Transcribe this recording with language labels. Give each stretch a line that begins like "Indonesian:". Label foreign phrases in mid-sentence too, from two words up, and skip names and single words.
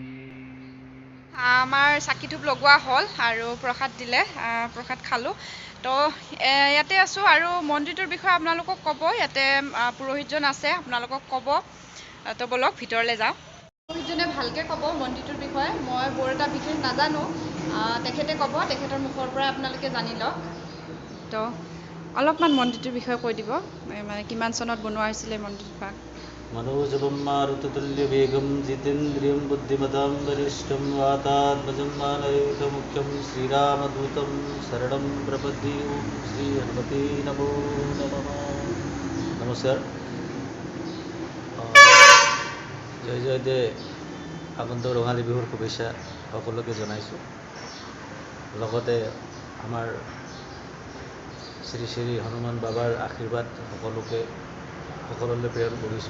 Assamese: আমাৰ চাকি ধূপ লগোৱা হ'ল আৰু প্ৰসাদ দিলে প্ৰসাদ খালোঁ তো ইয়াতে আছোঁ আৰু মন্দিৰটোৰ বিষয়ে আপোনালোকক ক'ব ইয়াতে পুৰোহিতজন আছে আপোনালোকক ক'ব তো ব'লক ভিতৰলৈ যাওঁ পুৰোহিতজনে ভালকৈ ক'ব মন্দিৰটোৰ বিষয়ে মই বৰ এটা বিশেষ নাজানো তেখেতে ক'ব তেখেতৰ মুখৰ পৰা আপোনালোকে জানি লওক তো অলপমান মন্দিৰটোৰ বিষয়ে কৈ দিব মানে কিমান চনত বনোৱা হৈছিলে মন্দিৰভাগ
Sanskrit: मनोजवं मारुततुल्यवेगं जितेन्द्रियं बुद्धिमतां वरिष्ठं वातात्मजं मानवेकमुख्यं श्रीरामदूतं शरणं प्रपद्ये ओं श्री हनुमते नमो नमः। नमस्कार।
Assamese: জয় জয় দে আগন্ত ৰঙালী বিহুৰ শুভেচ্ছা সকলোকে জনাইছোঁ। লগতে আমাৰ শ্ৰী শ্ৰী হনুমান বাবাৰ আশীৰ্বাদ সকলোলৈ প্ৰেৰণ কৰিছোঁ।